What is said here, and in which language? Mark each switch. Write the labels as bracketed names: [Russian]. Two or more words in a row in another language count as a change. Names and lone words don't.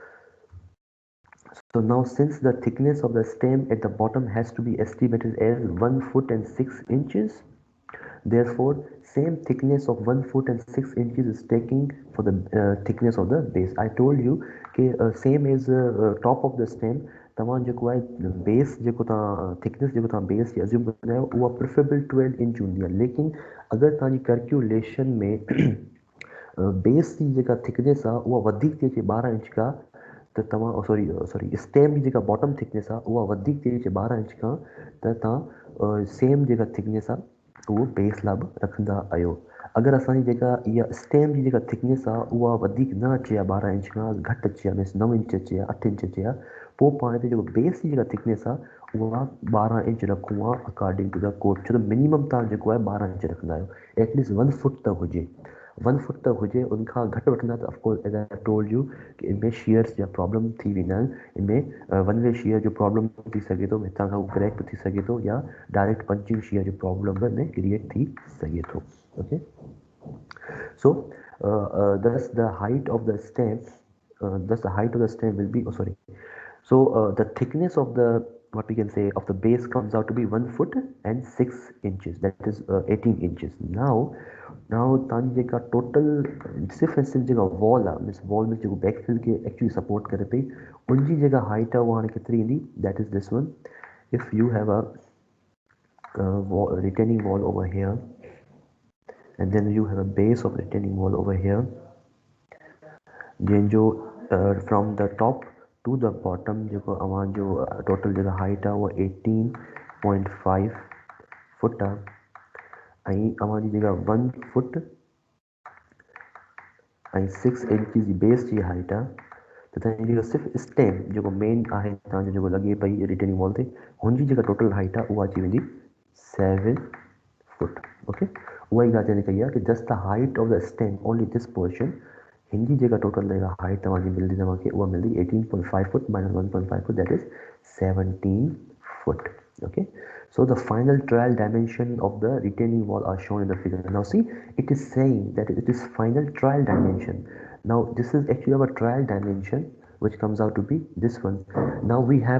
[English] so now since the thickness of the stem at the bottom has to be estimated as 1 foot and 6 inches therefore same thickness of 1 foot and 6 inches is taking for the thickness of the base I told you same as top of the stem [Sindhi] तव्हां जेको आहे बेस जेको तव्हां थिकनेस जेको तव्हां बेस जी अज्यूम कंदा आहियो उहा प्रिफरेबल 12 इंच हूंदी आहे लेकिन अगरि तव्हांजी कैलकुलेशन में बेस जी जेका थिकनेस आहे उहा वधीक थी अचे 12 इंच खां त तव्हां सॉरी स्टेम जी जेका [English] bottom thickness [Sindhi] आहे उहा वधीक थी अचे 12 इंच खां त तव्हां सेम जेका थिकनेस आहे उहो बेस लाइ बि रखंदा आहियो अगरि असांजी जेका इहा स्टेम जी जेका थिकनेस आहे उहा वधीक न अचे आहे 12 इंच खां घटि अचे आहे मीन्स 9 इंच अचे आहे 8 इंच अचे आहे पोइ पाण हिते जेको बेस जी जेका थिकनेस आहे उहा 12 इंच रखूं आहे [English] according to the code [Sindhi] छो त मिनिमम तव्हां जेको आहे 12 इंच रखंदा आहियो एटलीस्ट 1 फुट त हुजे 1 फुट त हुजे उनखां घटि वठंदा त [English] of course as I told you [Sindhi] कि इनमें शेयर्स जा प्रॉब्लम थी वेंदा आहिनि इनमें [English] one way shear [Sindhi] जो प्रॉब्लम थी सघे थो हितां खां क्रैक बि थी सघे थो या [English] direct punching shear [Sindhi] जो प्रॉब्लम बि में क्रिएट थी सघे थो [English] okay so thus the height of the stem will be so the thickness of the what we can say of the base comes out to be 1 foot and 6 inches that is 18 inches now [Sindhi] तव्हांजी जेका टोटल सिर्फ़ु ऐं सिर्फ़ु जेका वॉल आहे मीन्स वॉल में जेको बैकफिल खे [English] actually support [Sindhi] करे पई उनजी जेका हाइट आहे उहा हाणे केतिरी ईंदी [English] that is this one if you have a retaining wall over here, and then you have a base of retaining wall over here. [Sindhi] then जो [English] from the top to the bottom [Sindhi] जेको अवां जो total जेका height आहे उहा 18.5 फुट आहे ऐं अवां जी जेका 1 फुट ऐं 6 इंच जी बेस जी हाइट आहे त तव्हांजी जेका सिर्फ़ु स्टेम जेको मेन आहे तव्हांजो जेको लॻे पई [English] retaining wall [Sindhi] ते हुनजी जेका [English] total height [Sindhi] आहे उहा अची वेंदी 7 फुट ओके उहा ई ॻाल्हि चवणी कई आहे कि [English] just the height of the stem only this portion [Sindhi] हिनजी जेका टोटल जेका हाइट तव्हांजी मिलंदी तव्हांखे उहा मिलंदी 18.5 फुट माइनस [English] 1.5 foot that is 17 foot okay so the final trial dimension of the retaining wall are shown in the figure now see it is saying that it is final trial dimension now this is actually our trial dimension which comes out to be this one now we have